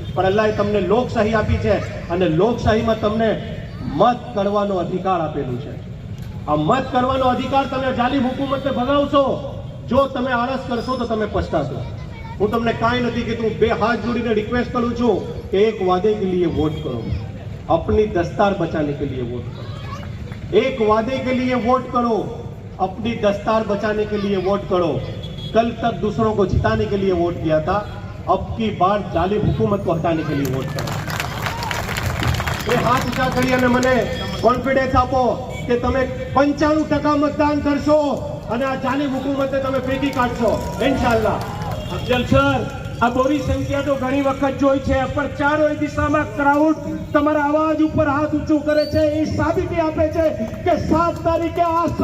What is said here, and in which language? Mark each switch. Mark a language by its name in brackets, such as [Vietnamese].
[Gujarati] પણ અલ્લાહે તમને લોકશાહી આપી છે અને લોકશાહીમાં તમને મત કરવાનો અધિકાર આપેલું છે. આ મત કરવાનો અધિકાર તમે જાલિમ હુકુમતને ભગાવશો, જો તમે આળસ કરશો તો તમે પછતાશો. હું તમને કાંઈ નથી કહેતું, 2 હાથ જોડીને રિક્વેસ્ટ કરું છું કે એક વાદે કે [Hindi] लिए वोट करो, अपनी दस्तार बचाने के लिए वोट करो. एक वादे के लिए वोट करो, अपनी दस्तार बचाने के लिए वोट करो. कल तक दूसरों को जिताने के लिए वोट किया था, अब की बार जालिम हुकूमत को हटाने के लिए वोट करो. [Gujarati] એ હાથ ઊંચા કરી અને મને કોન્ફિડન્સ આપો કે તમે 95% મતદાન કરશો અને આ જાલિમ હુકુમતને તમે ફેંકી કાઢશો ઇન્શાઅલ્લાહ. અફજલ સર, આ બોરી સંખ્યા તો ઘણી વખત જોઈ છે, પણ ચારોય દિશામાં ક્રાઉડ તમારા અવાજ ઉપર હાથ ઊંચું કરે છે. એ સાબિતી આપે છે કે 7 તારીખે આ સમય